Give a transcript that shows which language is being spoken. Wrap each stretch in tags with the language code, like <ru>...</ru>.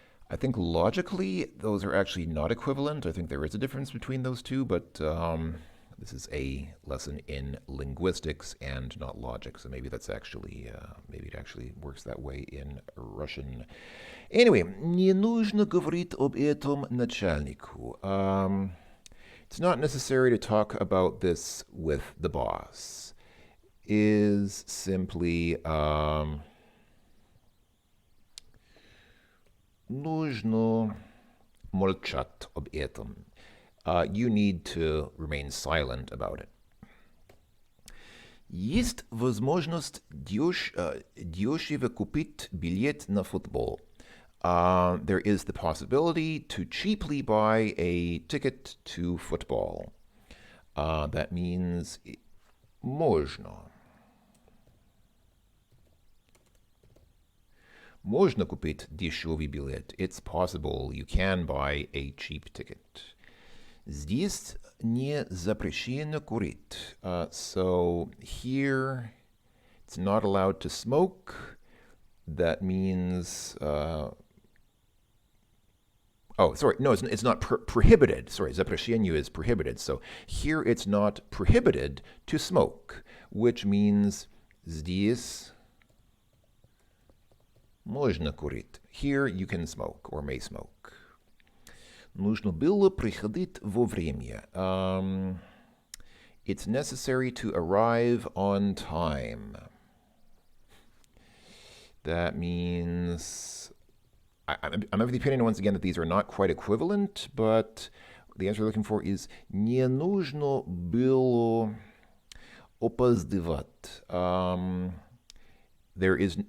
<en>I think logically, those are actually not equivalent. I think there is a difference between those two, but this is a lesson in linguistics and not logic, so maybe that's actually, maybe it actually works that way in Russian.</en> <ru>Anyway, не нужно говорить об этом начальнику.</ru> <en>It's not necessary to talk about this with the boss. Is simply</en> <ru>нужно молчать об этом.</ru> <en>You need to remain silent about it.</en> <ru>Есть возможность дешево купить билет на футбол.</ru> <en>There is the possibility to cheaply buy a ticket to football. That means можно.</en> <ru>Можно купить дешевый билет.</ru> <en>It's possible you can buy a cheap ticket.</en> <ru>Здесь не запрещено курить.</ru> <en>So here, it's not allowed to smoke. That means... it's not prohibited. Sorry, запрещение is prohibited. So here it's not prohibited to smoke, which means</en> <ru>здесь можно курить.</ru> <en>Here you can smoke or may smoke.</en> <ru>Нужно было приходить вовремя.</ru> <en>It's necessary to arrive on time. That means... I'm of the opinion, once again, that these are not quite equivalent, but the answer we're looking for is</en> <ru>не нужно было опоздавать.</ru>